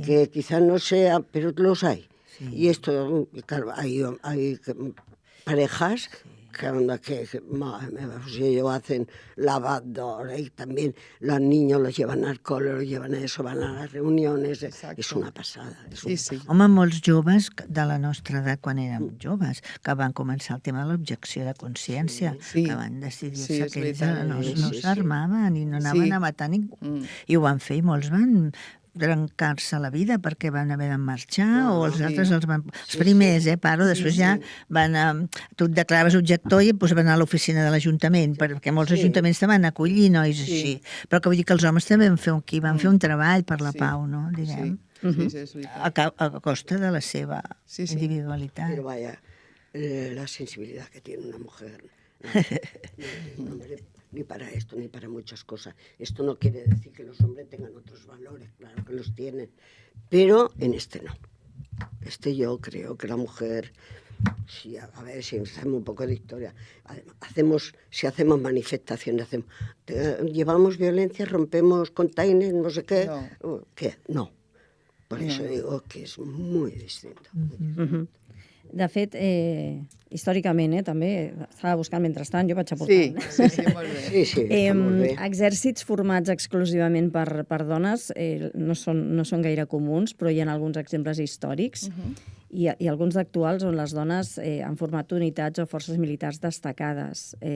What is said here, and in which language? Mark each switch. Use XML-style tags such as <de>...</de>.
<es>Que quizás no sea, pero los hay. Sí. Y esto, claro, hay parejas que ellos hacen lavadora y también los niños los llevan al cole, los llevan a eso, van a las reuniones. Exacto.</es> <ca>És una passada. Sí, sí. Home, molts joves de la nostra edat, quan érem joves, que van començar el tema de l'objecció de consciència, Sí. que van decidir-se Sí, és que ells veritat. no Sí. s'armaven i no anaven Sí. a matar ningú. I ho van fer i molts van trencar-se la vida perquè van haver de marxar o els altres els van... Els primers, paro, després ja van... Tu et declaraves objector i doncs van anar a l'oficina de l'Ajuntament, perquè molts ajuntaments te van acollir nois així. Però que vull dir que els homes també van fer un treball per la pau, no? Diguem. Sí, sí, és veritat. A costa de la seva individualitat.</ca> <es>Pero vaya, la sensibilidad que tiene una mujer. No, hombre, ni para esto, ni para muchas cosas. Esto no quiere decir que los hombres tengan otros valores, claro que los tienen, pero en este no. Yo creo que la mujer, si hacemos un poco de historia, si hacemos manifestaciones, llevamos violencia, rompemos containers, no sé qué, ¿qué? No. Por eso digo que</es> <ca>és molt distinta. De fet, històricament, també, estava buscant mentrestant, jo vaig aportant. Sí, molt bé. Sí, està molt bé. Exèrcits formats exclusivament per dones no són gaire comuns, però hi ha alguns exemples històrics i alguns d'actuals on les dones han format unitats o forces militars destacades.</ca>